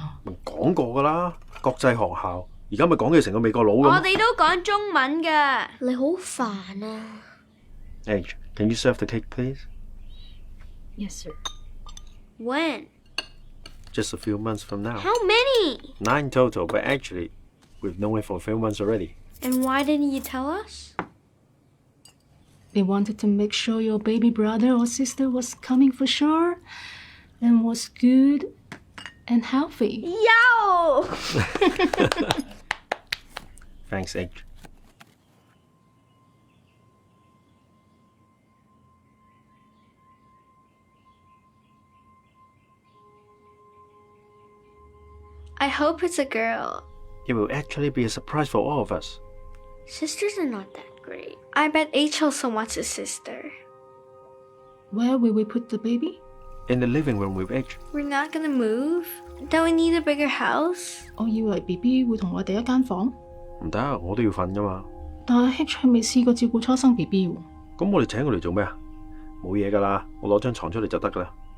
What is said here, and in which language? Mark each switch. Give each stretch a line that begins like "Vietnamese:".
Cantonese: 咪講過㗎啦，國際學校，而家咪講佢成個美國佬咁。我哋都講中文㗎。你好煩啊。
English: H, can you serve the cake, please? Yes, sir. When? Just a few months from now. How many? 9 total, but actually, we've known it for a few months already. And why didn't you tell us? They wanted to make sure your baby brother or sister was coming for sure and was good and healthy. Yo! Thanks, H. I hope it's a girl. It will actually be a surprise for all of us. Sisters are not that great. I bet H also wants a sister. Where will we put the baby? In the living room with H. We're not gonna move? Don't we need a bigger house?
Cantonese: 我以為 BB 會同我哋一間房，唔得，我都要瞓㗎嘛。但係 H 係未試過照顧初生 BB 喎。咁我哋請佢嚟做咩啊？冇嘢㗎啦，我攞張床出嚟就得㗎啦。